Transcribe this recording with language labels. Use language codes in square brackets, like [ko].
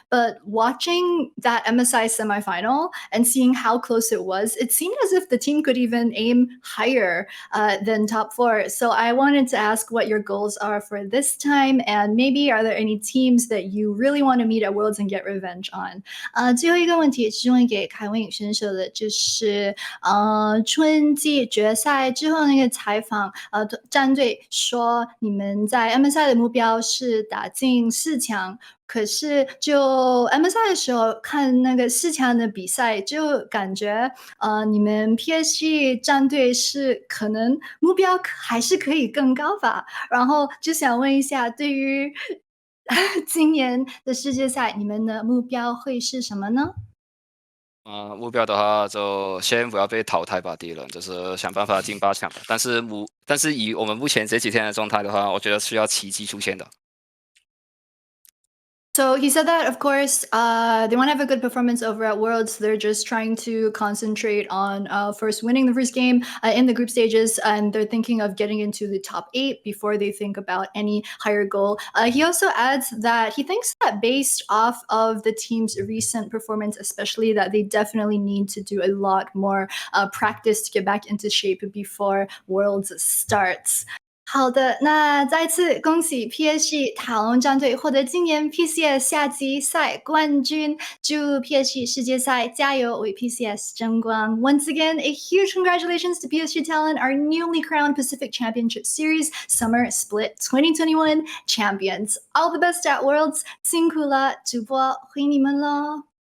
[en] But watching that MSI semifinal and seeing how close it was, it seemed as if the team could even aim higher than top 4. So I wanted to ask what your goals are for this time, and maybe are there any teams that you really want to meet at Worlds and get revenge on? [zh] 最后一个问题是问给凯文选手的，就是春季决赛之后那个采访，战队说你们在 MSI 的目标是打进4强，可是就 MSI 的时候看那个4强的比赛，就感觉你们 PSG 战队是可能目标还是可以更高吧，然后就想问一下，对于今年的世界赛，你们的目标会是什么呢？目标的话就先不要被淘汰吧，第一轮就是想办法进8强。但是以我们目前这几天的状态的话，我觉得需要奇迹出现的。 [en] So he said that, of course, they want to have a good performance over at Worlds. They're just trying to concentrate on first winning the first game in the group stages, and they're thinking of getting into the top 8 before they think about any higher goal. He also adds that he thinks that based off of the team's recent performance, especially, that they definitely need to do a lot more practice to get back into shape before Worlds starts. [zh] 好的，那再次恭喜 PSG 塔隆战队获得今年 PCS 夏季赛冠军，祝 PSG 世界赛加油，为 PCS 争光。 [en] Once again, a huge congratulations to PSG Talent, our newly crowned Pacific Championship Series Summer Split 2021 champions. All the best at Worlds， [zh] 辛苦了，主播回你们喽。